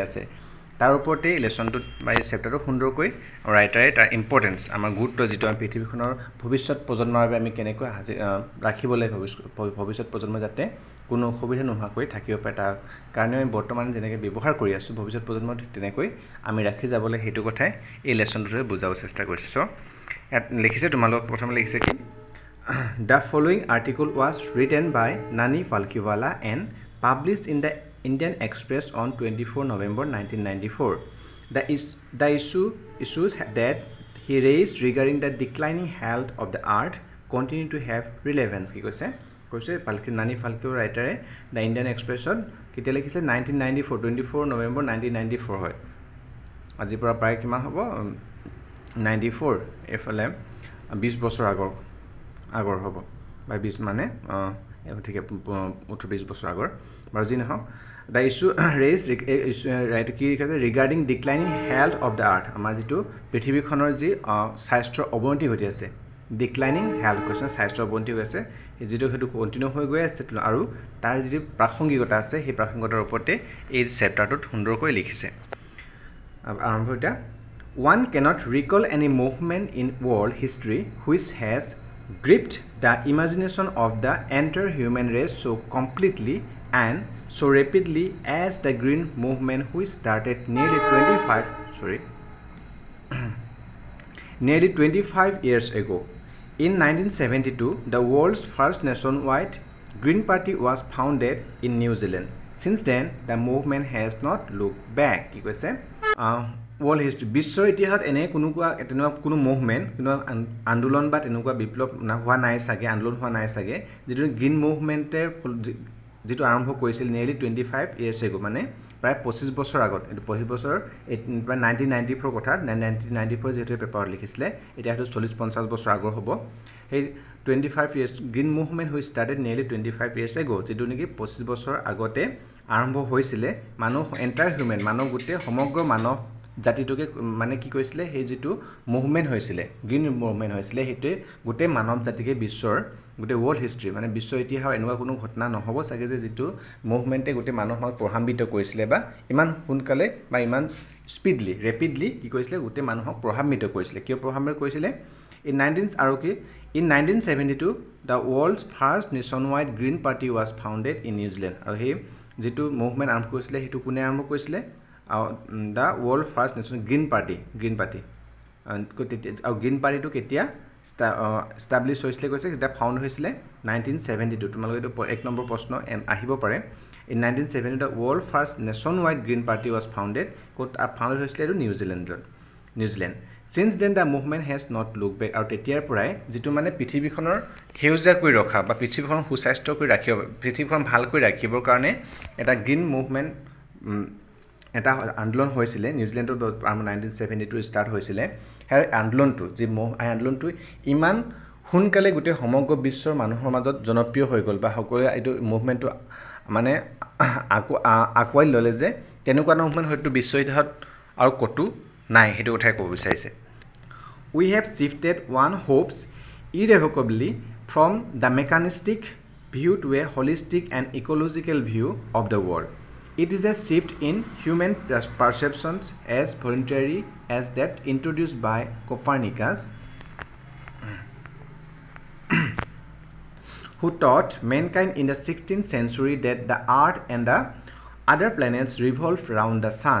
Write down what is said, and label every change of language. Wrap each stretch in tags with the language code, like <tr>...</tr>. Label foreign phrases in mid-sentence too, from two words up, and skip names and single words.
<as>আছে তাৰ ওপৰতে লেসনটো বা এই চেপ্টাৰটো সুন্দৰকৈ ৰাইটাৰে তাৰ ইম্পৰ্টেন্স আমাৰ গুৰুত্ব যেটো আমি পৃথিৱীখনৰ ভৱিষ্যত প্ৰজন্মৰ বাবে আমি কেনেকৈ ৰাখিবলৈ ভৱিষ্যত প্ৰজন্ম যাতে কোনো অসুবিধা নোহোৱাকৈ থাকিব পাৰে তাৰ কাৰণে আমি বৰ্তমান যেনেকৈ ব্যৱহাৰ কৰি আছো ভৱিষ্যত প্ৰজন্মৰ তেনেকৈ আমি ৰাখি যাবলৈ হেতু কথাই এই লেসনটোৰে বুজাব চেষ্টা কৰিছো সো লিখিছে তোমালোক প্ৰথমে লিখিছে কি</as> <en>The following article was written by Nani Palkhiwala and published in the Indian Express on 24 November 1994. The issues that he raised regarding the declining health of the earth continue to have relevance.</en> <as>কি কৈছে নানি ফালকিও ৰাইটাৰে দা ইন্ডিয়ান এক্সপ্ৰেছত কেতিয়া লিখিছে 24 নৱেম্বৰ 1994 হয় আজিৰ পৰা প্ৰায় কিমান হ'ব 94 এফালে 20 বছৰ আগৰ হ'ব বা 20 মানে ঠিক 20 বছৰ আগৰ বাৰজি নহক</as> <en>The issue raised right</en> <as>কি কৈছে</as> <en>regarding declining health of the earth</en> <as>আমাৰ যেটো পৃথিৱীখনৰ যি স্বাস্থ্যৰ অৱনতি হৈ আছে</as> <en>declining health</en> <as>কৈছে স্বাস্থ্যৰ অৱনতি হৈ আছে যেটো হেতু কন্টিনিউ হৈ গৈ আছে আৰু তাৰ যি প্ৰাসংগিকতা আছে সেই প্ৰাসংগিকতাৰ ওপৰতে এই চেপ্টাৰটোত সুন্দৰকৈ লিখিছে আৰম্ভ এটা</as> <en>One cannot recall any movement in world history which has gripped the imagination of the entire human race so completely and so rapidly as the green movement which started nearly 25 years ago. In 1972, the world's first nationwide Green Party was founded in New Zealand. Since then, the movement has not looked back.</en> <as>কি কৈছে</as> <en>world history</en> <as>বিশ্বৰ ইতিহাসত এনে কোনো মুভমেন্ট কোনো আন্দোলন বা তেনেকুৱা বিপ্লৱ হোৱা নাই সাগে আন্দোলন হোৱা নাই সাগে যেটো গ্ৰীণ মুভমেন্টে যেটো আৰম্ভ কৰিছিল</as> <en>nearly 25 years ago</en> <as>মানে প্ৰায় 25 বছৰ আগত এটো 25 বছৰ 1994 কথা 1994 যেটো পেপাৰত লিখিছিলে এটা হয়তো 40-50 বছৰ আগৰ হ'ব এই</as> <en>25 years green movement which started nearly 25 years ago</en> <as>যেটো নেকি 25 বছৰ আগতে আৰম্ভ হৈছিলে মানুহ</as> <en>entire human</en> <as>মানৱ গুটে সমগ্ৰ মানৱ জাতিটোকে মানে কি কৈছিলে সেই যেটো মুভমেন্ট হৈছিলে</as> <en>green movement</en> <as>হৈছিলে হেতে গুটে মানৱ জাতিকে বিশ্বৰ গুটে</as> <en>world history</en> <as>মানে বিশ্ব ইতিহাস এনেকুৱা কোনো ঘটনা নহব সাগে যে যেটো মুভমেন্টে গুটে মানুহক প্ৰভাৱিত কৰিছিলে বা ইমান সোনকালে বা ইমান</as> <en>speedly rapidly</en> <as>কি কৈছিলে গুটে মানুহক প্ৰভাৱিত কৰিছিলে কিয় প্ৰভাৱিত কৰিছিলে</as> <en>In 1972, the world's first nationwide green party was founded in New Zealand.</en> <as>আৰু সেই যেটো মুভমেন্ট আৰম্ভ কৰিছিলে হেতু কোনে আৰম্ভ কৰিছিলে</as> <en>the world first national green party</en> <as>আৰু গ্ৰীণ পাৰ্টিটো কেতিয়া এস্টাবলিশ হৈছিলে কৈছে এটা ফাউন্ড হৈছিলে 1972 তোমালোকে এইটো এক নম্বৰ প্ৰশ্ন আহিব পাৰে</as> <en>in 1970 the world first nationwide green party was founded</en> <as>founded হৈছিলে এইটো নিউজিলেণ্ড</as> <en>since then the movement has not looked back</en> <as>আৰু তেতিয়াৰ পৰাই যেটো মানে পৃথিৱীখনৰ সেউজীয়া কৰি ৰখা বা পৃথিৱীখন সুস্বাস্থ্য কৰি ৰাখিব পৃথিৱীখন ভাল কৰি ৰাখিবৰ কাৰণে এটা</as> <en>green movement</en> <as>এটা আন্দোলন হৈছিল নিউজিলেণ্ডত 1972 ষ্টাৰ্ট হৈছিল হেৰ আন্দোলনটো যে আন্দোলনটো ইমান হুনকালে গুটে সমগ্ৰ বিশ্বৰ মানুহৰ মাজত জনপ্ৰিয় হৈ গল বা সকলোৱে এইটো মুভমেন্টটো মানে আকোৱাই ললে যে তেনেকুৱা মুভমেন্ট হয়তো বিশ্ব ইতিহাসত আৰু কতো নাই হেতু কথাই ক'ব বিচাৰিছে</as> <en>we have shifted one hopes irrevocably from the mechanistic view to a holistic and ecological view of the world. It is a shift in human perceptions as voluntary as that introduced by Copernicus, who taught mankind in the 16th century that the Earth and the other planets revolve around the Sun.</en>